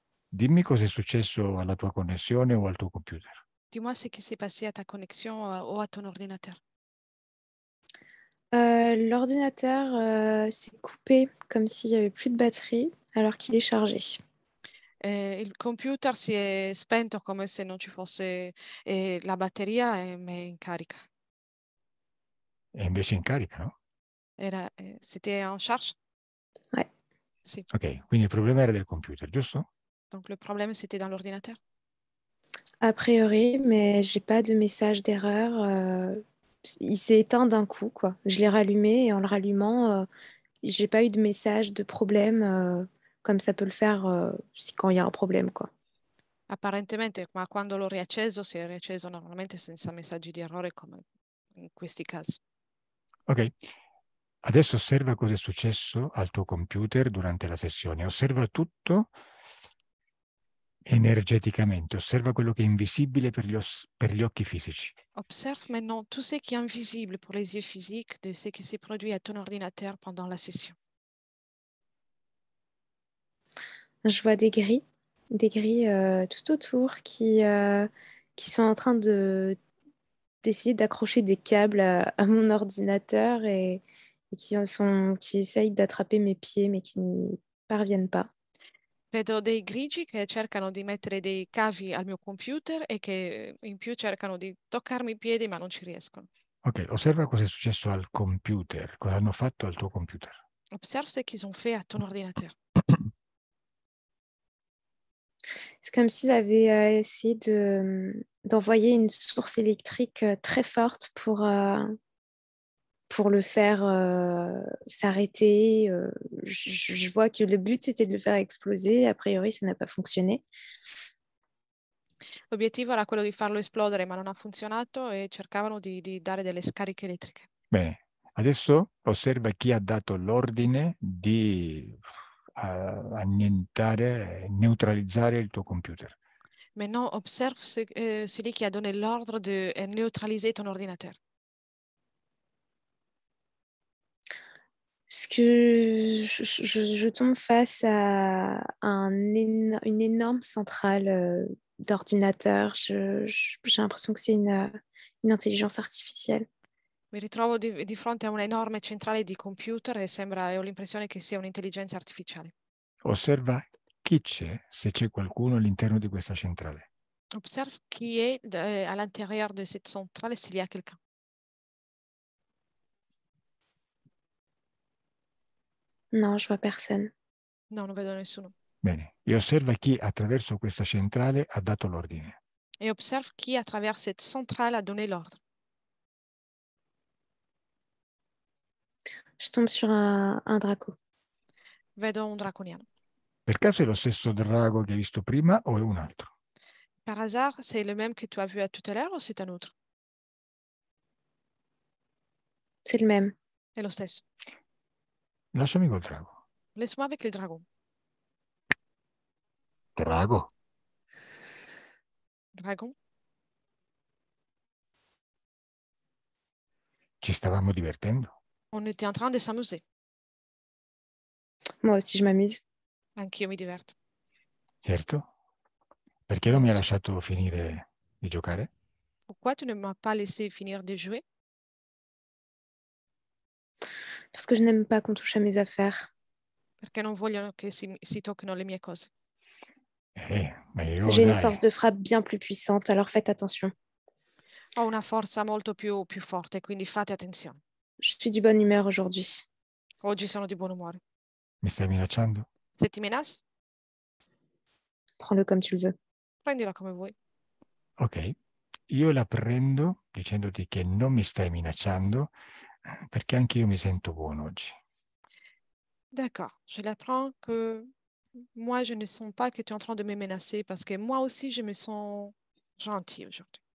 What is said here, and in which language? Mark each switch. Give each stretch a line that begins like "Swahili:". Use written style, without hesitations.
Italian: Dimmi cosa è successo alla tua connessione o al tuo computer.
French: Dis-moi ce qui s'est passé à ta connexion ou à ton ordinateur. L'ordinateur s'est coupé comme s'il n'y avait plus de batterie alors qu'il est chargé.
Italian: Il computer si è spento come se non ci fosse la batteria è in carica. E invece in carica, no?
French: C'était en charge? Ouais.
Italian: Sì. Ok, quindi il problema era del computer, giusto?
French: Donc le problème c'était dans l'ordinateur? A priori, mais j'ai pas de message d'erreur. Il s'est éteint d'un coup, quoi. Je l'ai rallumé et en le rallumant, j'ai pas eu de message de problème comme ça peut le faire quand il y a un problème, quoi.
Italian: Apparentemente, ma quando l'ho riacceso si è riacceso normalmente senza messaggi di errore come in questi casi. Ok. Adesso osserva cosa è successo al tuo computer durante la sessione. Osserva tutto energeticamente. Osserva quello che è invisibile per gli occhi fisici.
French: Observe maintenant tout ce qui est invisible pour les yeux physiques de ce qui s'est produit à ton ordinateur pendant la session. Je vois des grilles tout autour qui sont en train d'essayer d'accrocher des câbles à mon ordinateur et qui essayent d'attraper mes pieds mais qui n'y parviennent pas.
Italian: Vedo dei grigi che cercano di mettere dei cavi al mio computer e che in più cercano di toccarmi i piedi ma non ci riescono. Ok, osserva cosa è successo al computer, cosa hanno fatto al tuo computer.
French: Observe ce qu'ils ont fait à ton ordinateur. C'est comme s'ils avaient essayé d'envoyer une source électrique très forte pour le faire s'arrêter. Je vois que le but, c'était de le faire exploser. A priori, ça n'a pas fonctionné.
Italian: L'obiettivo era quello di farlo esplodere, ma non ha funzionato e cercavano di dare delle scariche elettriche. Bene, adesso osserva chi ha dato l'ordine di annientare, neutralizzare il tuo computer.
French: Maintenant, observe celui qui a donné l'ordre de neutraliser ton ordinateur. Parce que je tombe face à une énorme centrale d'ordinateur. J'ai l'impression que c'est une intelligence artificielle.
Italian: Mi ritrovo di fronte a un'enorme centrale di computer e ho l'impressione che sia un'intelligenza artificiale. Osserva chi c'è, se c'è qualcuno all'interno di questa centrale.
French: Observe qui est à l'intérieur de cette centrale s'il y a quelqu'un. Non, je vois personne.
Italian: Non, non vedo nessuno. Bene, e osserva chi attraverso questa centrale ha dato l'ordine.
French: Et observe qui, à travers cette centrale, a donné l'ordre. Je tombe sur un draco.
Italian: Vedo un draconiano. Per caso è lo stesso drago che hai visto prima o è un altro? Par hasard, c'est le même que tu as vu à tout à l'heure ou c'est un autre? C'est le même. È lo stesso. Lasciami col drago.
French: Laisse-moi avec le dragon.
Italian: Drago,
French: Dragon,
Italian: ci stavamo divertendo.
French: on était en train de s'amuser. Moi aussi, je m'amuse.
Italian: Anch'io mi diverto. Certo? Perché non mi hai lasciato finire di giocare?
French: Pourquoi tu ne m'as pas laissé finir de jouer? Parce que je n'aime pas qu'on touche à mes affaires.
Italian: Perché non vogliono che si tocchino le mie cose. Ma io
French: J'ai une
Italian: dai,
French: force de frappe bien plus puissante, alors faites attention.
Italian: Ho una forza molto più forte, quindi fate attenzione.
French: Je suis du bonne humeur aujourd'hui.
Italian: Oggi sono di buon umore. mi stai minacciando?
French: Se ti menace, Prends-le comme tu le veux.
Italian: prendila come vuoi. Ok, io la prendo dicendoti che non mi stai minacciando perché anche io mi sento buono oggi.
French: D'accord, je l'apprends que moi, je ne sens pas que tu es en train de me menacer parce que moi aussi, je me sens gentille aujourd'hui.